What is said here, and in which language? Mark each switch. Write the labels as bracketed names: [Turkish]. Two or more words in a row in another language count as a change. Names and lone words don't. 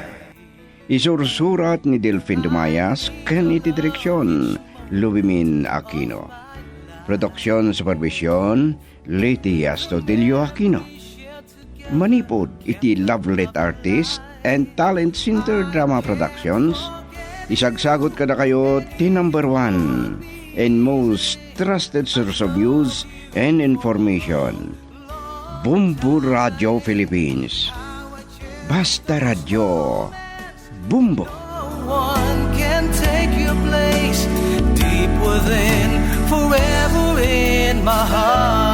[Iloko] Isursurat ni Delfin Dumayas, ken iti direksyon, Lubimin Aquino. Produksyon supervision, Leti Astudillo Aquino. Manipod iti Lovelet Artist and Talent Center Drama Productions. Isagsagot kada kayo ti [English] number 1 and most trusted source of news and information. [Iloko] Bumbu Radio Philippines. Basta Radio. Bumbo. [English] No one can take your place deep within my heart.